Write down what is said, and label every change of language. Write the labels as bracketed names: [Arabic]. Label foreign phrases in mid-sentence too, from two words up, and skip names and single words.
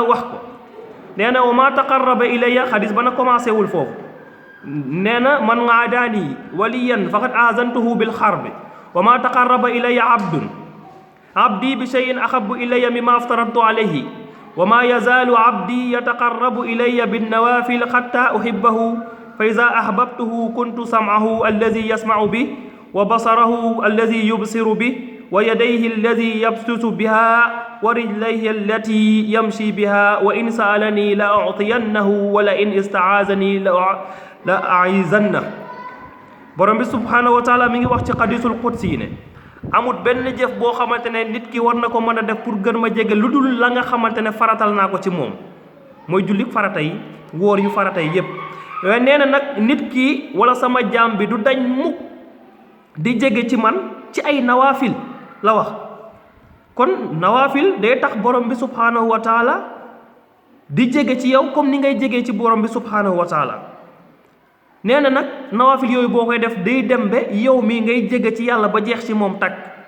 [Wolof] wax ko nee na [Arabic] وما تقرب إلي [Wolof] xadis ba na commencé wul foofu nee na [Arabic] من عادى لي وليا فقد آذنته بالحرب وما تقرب إلي عبدي بشيء أحب إلي مما افترضت عليه وما يزال عبدي يتقرب إلي بالنوافل حتى أحبه فإذا أحببته كنت سمعه الذي يسمع به وبصره الذي يبصر به ويديه التي يبسط بها ورجليه التي يمشي بها وإن سألني لأعطينه ولئن استعاذني لأعيذنه [Wolof] borom bi [Arabic] سبحانه وتعالى mi [Wolof] ngi wax ci [Arabic] حديث القدسي [Wolof] ne amul benn jëf boo xamante ne nit ki war na ko mën a def pour gën ma jege lu dul la nga xamante ne faratal naa ko ci moom mooy julli farata yi wóor yu farata yi yépp waaye nee na nag nit ki wala sama jaam bi du dañ mukk di jege ci man ci ay nawaafil la wax kon nawaafil day tax borom bi [Arabic] سبحانه وتعالى [Wolof] di jege ci yow comme ni ngay jegee ci borom bi [Arabic] سبحانه وتعالى [Wolof] nee na nag nawaafil yooyu boo koy def day dem ba yow mii ngay jege ci yàlla ba jeex ci moom takk